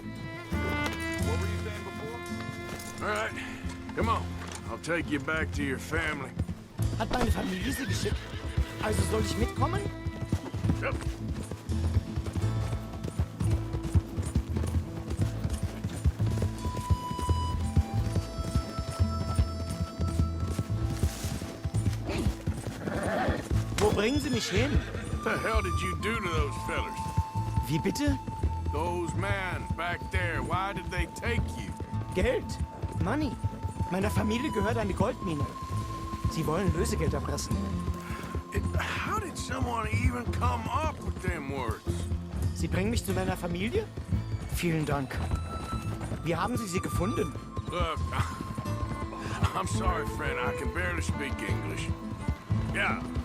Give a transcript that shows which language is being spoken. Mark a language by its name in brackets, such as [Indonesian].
[English] What were you saying before? All right, come on. I'll take you back to your family. [German] Hat meine Familie Sie geschickt? Also soll ich mitkommen? [English] Yep. [German] Wo bringen Sie mich hin? [English] What the hell did you do to those fellers? [German] Wie bitte? [English] Those men back there, why did they take you? [German] Geld. [English] Money. [German] Meiner Familie gehört eine Goldmine. Sie wollen Lösegeld erpressen. [English] How did someone even come up with them words? [German] Sie bringen mich zu meiner Familie? Vielen Dank. Wie haben Sie sie gefunden? [English] Look, I'm sorry, friend. I can barely speak English. Yeah.